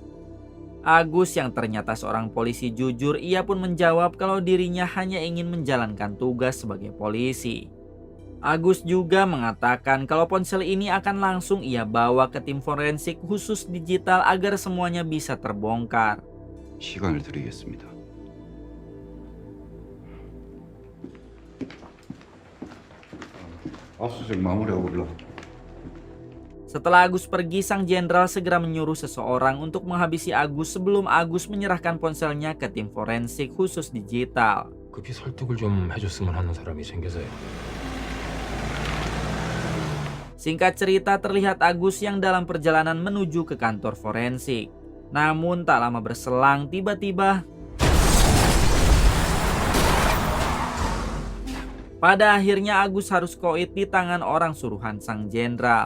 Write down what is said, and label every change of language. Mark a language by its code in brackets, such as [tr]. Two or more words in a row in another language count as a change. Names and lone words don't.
[id] Agus yang ternyata seorang polisi jujur, ia pun menjawab kalau dirinya hanya ingin menjalankan tugas sebagai polisi. Agus juga mengatakan kalau ponsel ini akan langsung ia bawa ke tim forensik khusus digital agar semuanya bisa terbongkar. [ko] 시간을 드리겠습니다. 압수수색 마무리하고 올라. [id] Setelah Agus pergi, sang jenderal segera menyuruh seseorang untuk menghabisi Agus sebelum Agus menyerahkan ponselnya ke tim forensik khusus digital. [ko] 급히 설득을 좀 해줬으면 하는 사람이 생겨서요. [id] Singkat cerita, terlihat Agus yang dalam perjalanan menuju ke kantor forensik. Namun tak lama berselang, tiba-tiba pada akhirnya Agus harus koit di tangan orang suruhan sang jenderal.